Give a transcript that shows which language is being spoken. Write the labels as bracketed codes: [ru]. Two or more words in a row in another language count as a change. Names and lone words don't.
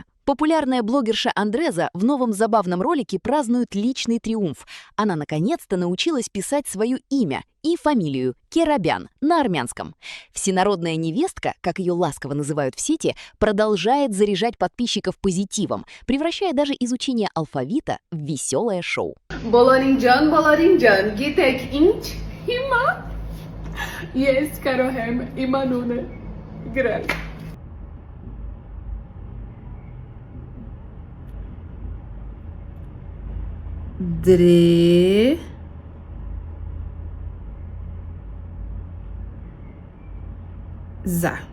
[ru] Популярная блогерша Андреза в новом забавном ролике празднует личный триумф. Она наконец-то научилась писать свое имя и фамилию Керабян на армянском. Всенародная невестка, как ее ласково называют в сети, продолжает заряжать подписчиков позитивом, превращая даже изучение алфавита в веселое шоу. [hy] Բոլորին ջան, գիտեք ինչ, հիմա ես կարող եմ իմ անունը գրել։ Դրե Զա